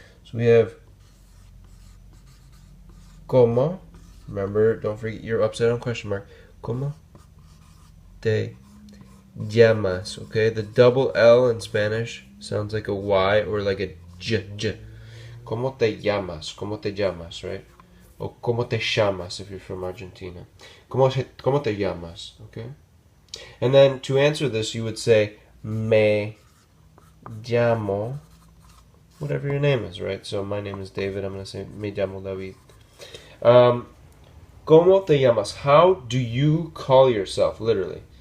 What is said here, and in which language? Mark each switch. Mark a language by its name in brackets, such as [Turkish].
[English] So we have "¿Cómo?" Remember, don't forget your upside down question mark. ¿Cómo te llamas? Okay, the double L in Spanish sounds like a Y or like a J. [Spanish] ¿Cómo te llamas? ¿Cómo te llamas? Right? O ¿cómo te llamas [English] if you're from Argentina? [Spanish] ¿Cómo te llamas? Okay. [English] And then to answer this, you would say [Spanish] me llamo, [English] whatever your name is, right? So my name is David. I'm going to say [Spanish] me llamo David. ¿Cómo te llamas? [English] How do you call yourself? Literally.